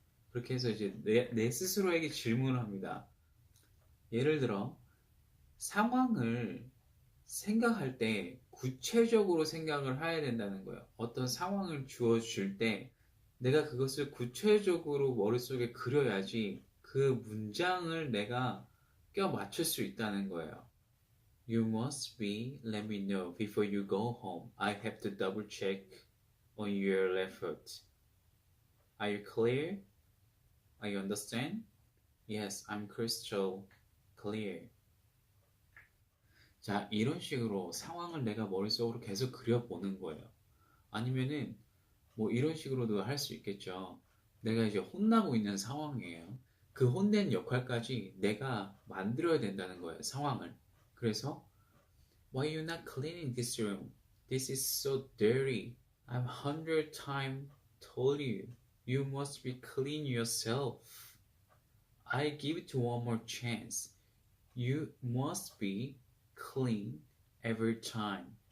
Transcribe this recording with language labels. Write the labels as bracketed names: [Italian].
[Korean] 그렇게 해서 이제 내 스스로에게 질문을 합니다. 예를 들어, 상황을 생각할 때 구체적으로 생각을 해야 된다는 거예요. 어떤 상황을 주어줄 때 내가 그것을 구체적으로 머릿속에 그려야지 그 문장을 내가 껴 맞출 수 있다는 거예요. [English] You must be, let me know before you go home. I have to double check on your left foot. Are you clear? Are you understand? Yes, I'm crystal clear. [Korean] 자, 이런 식으로 상황을 내가 머릿속으로 계속 그려보는 거예요. 아니면은 뭐 이런 식으로도 할 수 있겠죠. 내가 이제 혼나고 있는 상황이에요. 그 혼낸 역할까지 내가 만들어야 된다는 거예요, 상황을. [English] 그래서 Why you not cleaning this room? This is so dirty. I've 100 times told you. You must be clean yourself. I give it one more chance. You must be clean every time.